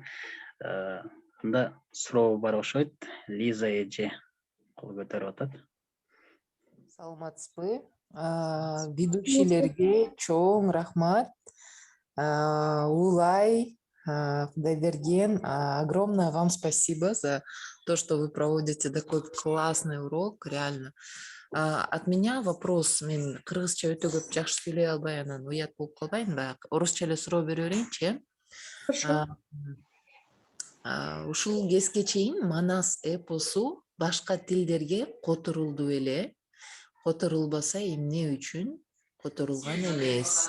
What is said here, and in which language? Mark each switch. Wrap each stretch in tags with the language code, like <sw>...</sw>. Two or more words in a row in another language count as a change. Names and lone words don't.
<ky>Анда суроо бар окшойт. Лиза эже кол көтөрүп атат. Саламатсызбы? Ведущийлерге чоң рахмат. Улай, Кудайберген,</ky> <ru>огромное вам спасибо за то, что вы проводите такой классный урок, реально. От меня вопрос,</ru> <ky>мен кыргызча өтө көп жакшы сүйлөй албай анан уят болуп калбайм да. Орусча эле суроо бере берейинчи.</ky> <ru>Хорошо.</ru> <ky>Ушул кезге чейин Манас эпосу башка тилдерге которулду беле? Которулбаса эмне үчүн которулган эмес?</ky>